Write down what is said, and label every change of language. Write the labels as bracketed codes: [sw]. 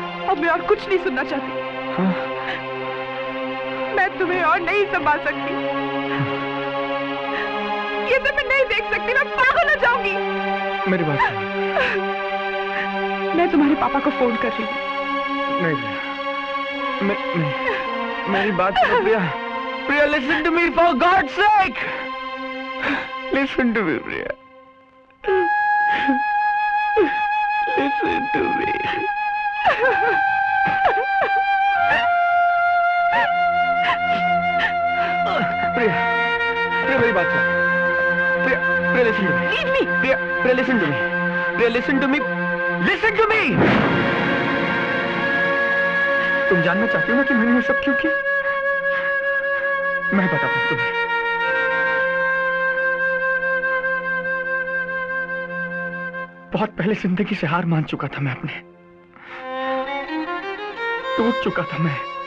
[hi] अब मैं और कुछ नहीं सुनना चाहती। मैं तुम्हें और नहीं संभाल सकती। ये तो मैं नहीं देख सकती, मैं पागल हो जाऊंगी। मेरी बात सुनो। मैं तुम्हारे पापा को फोन कर रही हूँ। नहीं मेरी बात सुनो प्रिया। [en] Priya, listen to me for God's sake. Listen to me, Priya. Listen to me. [hi] प्रिया, प्रिया मेरी बात सुन। [en] Priya, Priya listen to me. Leave me. Priya, Priya listen to me. Priya listen to me. Listen to me. [hi] तुम जानना चाहती हो ना कि मैंने ये सब क्यों किया? मैं बताता हूँ तुम्हें। बहुत पहले जिंदगी से हार मान चुका था मैं अपने, टूट चुका था मैं।